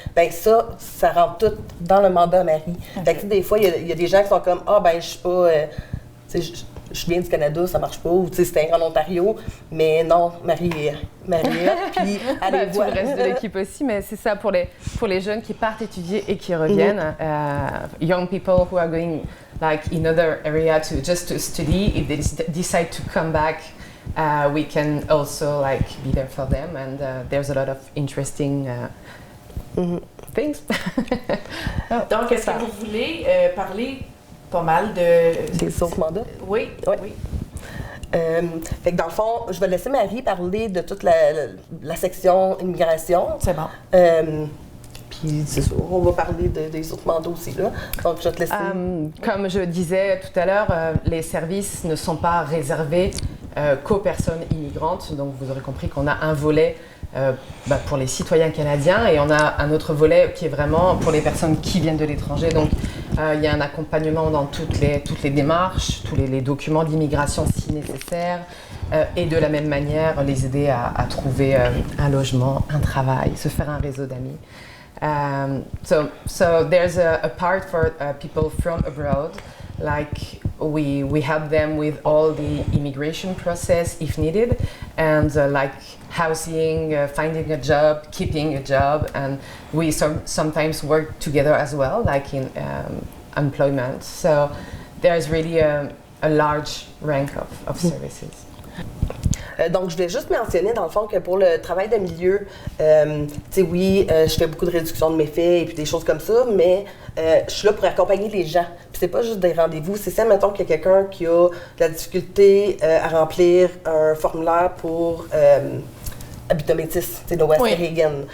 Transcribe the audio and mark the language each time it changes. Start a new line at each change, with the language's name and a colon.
French: Bien ça rentre tout dans le mandat Marie. Fait que des fois, il y a des gens qui sont comme, je suis pas... je viens du Canada, ça marche pas, ou c'est en Ontario, mais non, Marie est puis allez voir. Tout le reste de l'équipe aussi, mais c'est ça pour les jeunes qui partent étudier et qui reviennent.
English: Young people who are going like in other area to study, if they decide to come back, we can also be there for them, and there's a lot of interesting things.
French: Donc, est-ce que vous voulez parler pas mal des autres mandats? Oui. Fait que dans le fond, je vais laisser Marie parler de toute la section immigration. C'est bon. Puis c'est sûr, on va parler des autres mandats aussi, là. Donc, je vais te laisser. Comme je disais tout à l'heure, les services ne sont pas réservés qu'aux personnes immigrantes. Donc, vous aurez compris qu'on a un volet pour les citoyens canadiens et on a un autre volet qui est vraiment pour les personnes qui viennent de l'étranger. Donc, il y a un accompagnement dans toutes les démarches, tous les documents d'immigration si nécessaire, et de la même manière, les aider à trouver un logement, un travail, se faire un réseau d'amis.
English: So there's a part for people from abroad, like we help them with all the immigration process if needed, and like housing, finding a job, keeping a job, and we sometimes work together as well, like in employment. So there's really a large rank of services.
French: Donc, je voulais juste mentionner, dans le fond, que pour le travail de milieu, tu sais, oui, je fais beaucoup de réduction de méfaits et puis des choses comme ça, mais je suis là pour accompagner les gens. Puis c'est pas juste des rendez-vous, c'est ça, mettons qu'il y a quelqu'un qui a de la difficulté à remplir un formulaire pour Habitométis, tu sais, de West Reagan.